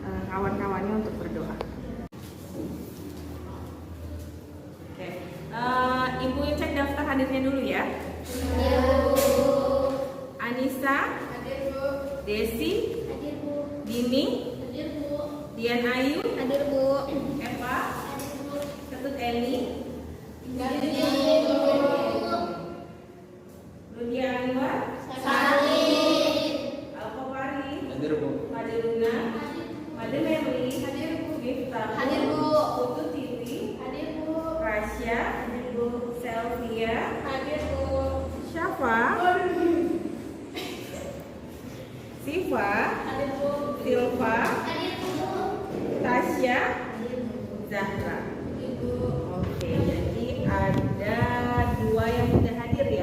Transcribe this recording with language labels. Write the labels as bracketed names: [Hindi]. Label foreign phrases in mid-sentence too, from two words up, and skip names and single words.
[Indonesian] kawan-kawannya untuk berdoa. Oke, Ibu cek daftar hadirnya dulu ya. Anissa, Hadir Bu. Desi, Hadir Bu. Dini, Hadir Bu. Dian Ayu, Hadir Bu. Eva, Hadir Bu. Ketut Eli, Hadir Bu. Ludia Anwar, Salim. Alfapari, Hadir Bu. Made Luna, Made Meli, Hadir Bu. Miftah, Hadir Bu. Putu Titi, Hadir Bu. Rasya, Hadir Bu. Selvia, Hadir Bu. Syafa, Siva, Hadir Bu. Silva, Hadir Bu. Tasya, Hadir Bu. Zahra. Ibu. Oke, jadi ada 2 yang sudah hadir ya.